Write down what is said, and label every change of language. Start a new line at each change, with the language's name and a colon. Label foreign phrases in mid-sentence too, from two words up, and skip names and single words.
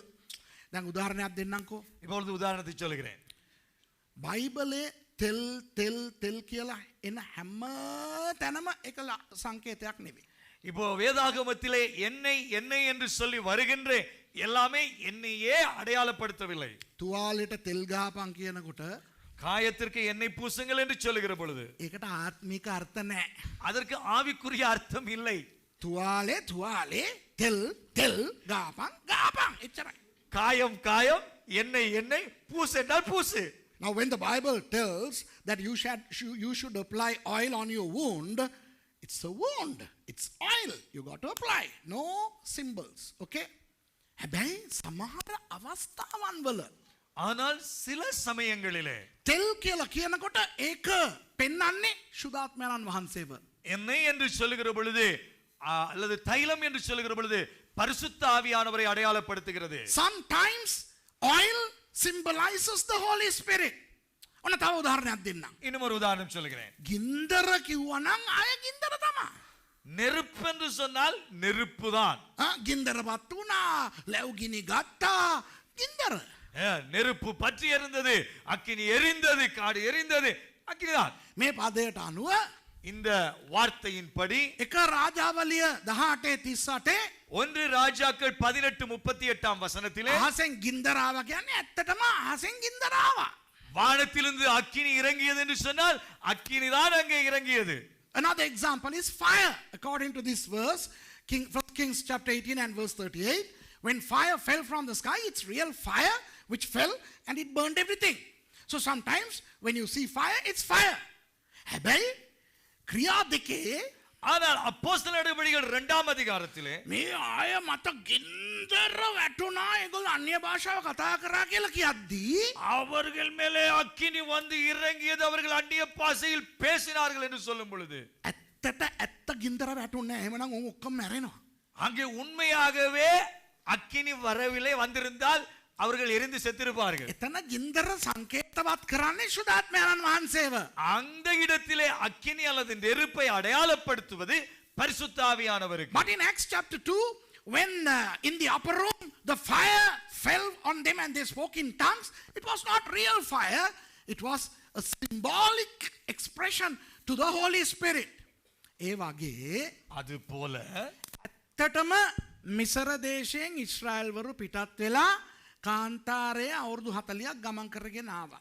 Sinhala: දැන් උදාහරණයක් දෙන්නම්කෝ.
Tamil: இப்பொழுது உதாரணத்தை சொல்கிறேன்.
Sinhala: බයිබලේ තෙල් කියලා එන හැම තැනම එක සංකේතයක් නෙවෙයි.
Tamil: இப்போ வேதாகமத்திலே எண்ணெய் எண்ணெய் என்று சொல்லி வருகின்ற எல்லாமே எண்ணெயே அடையாளப்படுத்தவில்லை.
Sinhala: තුවාලෙට තෙල් ගහපන් කියනකොට
Tamil: காயத்திற்கு எண்ணெய் பூசுங்கள் என்று சொல்லுகிற பொழுது
Sinhala: ඒකට ආත්මික අර්ථ නැහැ.
Tamil: அதற்கு ஆவிக்குரிய அர்த்தம் இல்லை.
Sinhala: තුවාලේ තෙල් ගහපන් එච්චරයි.
Tamil: காயம் காயம் எண்ணெய் எண்ணெய் பூசு என்றால் பூசு.
English: Now when the Bible tells that you should apply oil on your wound, it's a wound, it's oil you got to apply, no symbols.
Sinhala: Okay? හැබැයි සමහර අවස්ථාවන් වල
Tamil: ஆனால் சில சமயங்களிலே
Sinhala: තෙල් කියලා කියනකොට ඒක පෙන්වන්නේ සුදාත්මයන් වහන්සේව.
Tamil: எண்ணெய் என்று சொல்லுகிற பொழுது அல்லது தைலம் என்று சொல்லுகிற பொழுது பரிசுத்த ஆவியானவரை அடையாளப்படுத்துகிறது.
English: Sometimes oil symbolizes the Holy Spirit.
Sinhala: ඔන්න තව උදාහරණයක් දෙන්නම්.
Tamil: இன்னும் ஒரு உதாரணம் சொல்கிறேன்.
Sinhala: ගින්දර කිව්වනම් අය ගින්දර තමයි.
Tamil: நெருப்பு என்று சொன்னால் நெருப்பு தான்.
Sinhala: ගින්දරපත් වුණා, ලැබුගිනි ගත්තා, ගින්දර.
Tamil: நெருப்பு பற்றி எரிந்தது, அக்கினி எரிந்தது, காடு எரிந்தது, அக்கினிதான்.
Sinhala: මේ පදයට අනුව
Tamil: இந்த வார்த்தையின்படி
Sinhala: එක රාජාවලිය 18:38
Tamil: ஒன்று ராஜாக்கள் 18:38 வசனத்திலே
Sinhala: අහසෙන් ගින්දරාව කියන්නේ ඇත්තටම අහසෙන් ගින්දරාව.
Tamil: வானத்திலிருந்து அக்கினி இறங்கியது என்று சொன்னால் அக்கினி தான் அங்கே இறங்கியது.
English: Another example is fire. According to this verse, 1 Kings chapter 18 and verse 38, when fire fell from the sky, it's real fire which fell and it burned everything. So sometimes when you see fire, it's fire.
Sinhala: හැබැයි ක්‍රියා දෙකේ
Tamil: ஆனால் அப்போஸ்தலர் நடவடிக்கைகள் 2 இரண்டாம் அதிகாரத்திலே
Sinhala: මේ ආය මත ගින්දර වැටුණා ඒගොල්ලෝ අන්‍ය භාෂාව කතා කරා කියලා කියද්දී
Tamil: அவர்கள் மேலே அக்கினி வந்து இறங்கியது, அவர்கள் அந்நிய பாஷையில் பேசினார்கள் என்று சொல்லும் பொழுது
Sinhala: ඇත්තට ඇත්ත ගින්දර වැටුන්නේ නැහැ. එහෙමනම් උන් ඔක්කොම මැරෙනවා.
Tamil: அங்கே உண்மையாகவே அக்கினி வரவில்லை, வந்திருந்தால் அவர்கள் எரிந்து செத்திருப்பார்கள்.
Sinhala: එතන ගින්දර සංකේතවත් කරන්නේ සුදාත්මයන්න් වහන්සේව.
Tamil: அந்த இடத்திலே அக்கினி அல்லது நெருப்பை அடையாளப்படுத்துவது பரிசுத்த ஆவியானவருக்கு.
English: But in Acts chapter 2, when in the upper room the fire fell on them and they spoke in tongues, it was not real fire, it was a symbolic expression to the Holy Spirit.
Sinhala: ඒ වගේ
Tamil: அது போல
Sinhala: ඇත්තටම මිසර දේශයෙන් ඊශ්‍රායල් වරු පිටත් වෙලා කාන්තාරයේ අවුරුදු 40ක් ගමන් කරගෙන ආවා.